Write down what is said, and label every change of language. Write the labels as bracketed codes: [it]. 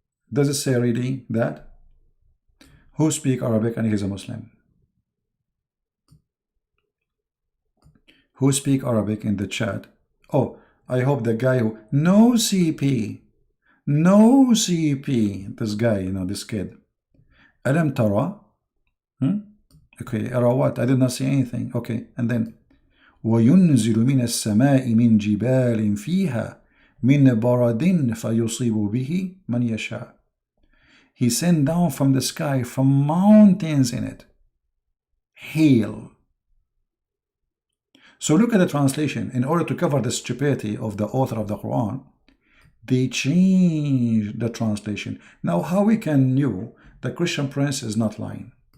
[en] Does it say really that? Who speak Arabic and he's a Muslim? Who speak Arabic in the chat? Oh, I hope the guy who... No CP. No CP. This guy, you know, this kid. [ar] Alam tara? [en] Okay, ara what? I did not see anything. Okay, and then [ar] وَيُنْزِلُ مِنَ السَّمَاءِ مِنْ جِبَالٍ فِيهَا مِنْ بَرَدٍ فَيُصِيبُ بِهِ مَنْ يَشَاءُ. [en] He sent down from the sky, from mountains in it, hail. So look at the translation. In order to cover the stupidity of the author of the Quran, they changed the translation. Now, how we can know the Christian Prince is not lying?